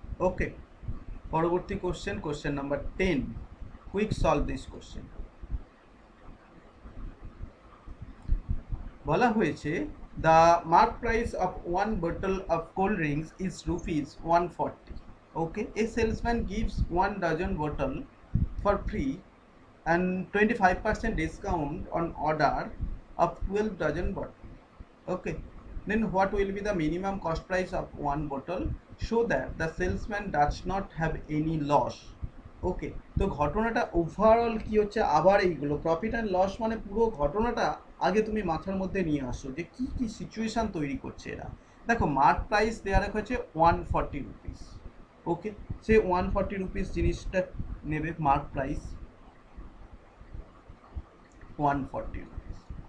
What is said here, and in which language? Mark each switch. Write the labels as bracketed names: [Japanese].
[Bangla] ওকে, পরবর্তী question, question number 10। [English] Quick solve this question. [Bangla] বলা হয়েছে [English] The mark price of one bottle of cold drinks is rupees 140. Okay, a salesman gives 1 dozen bottle for free and 25% discount on order of 12 dozen bottle. Okay, then what will be the minimum cost price of one bottle so that the salesman does not have any loss? [Bangla] ওকে, তো ঘটনাটা overall কি হচ্ছে? আবার এইগুলো profit and loss মানে পুরো ঘটনাটা আগে তুমি মাথার মধ্যে নিয়ে আসো যে কি কি সিচুয়েশন তৈরি করছে এরা। দেখো, মার্ক প্রাইস দেওয়া রাখা হচ্ছে 140 রুপিস। ওকে, সে 140 রুপিস জিনিসটা নেবে, মার্ক প্রাইস 140 রুপিস।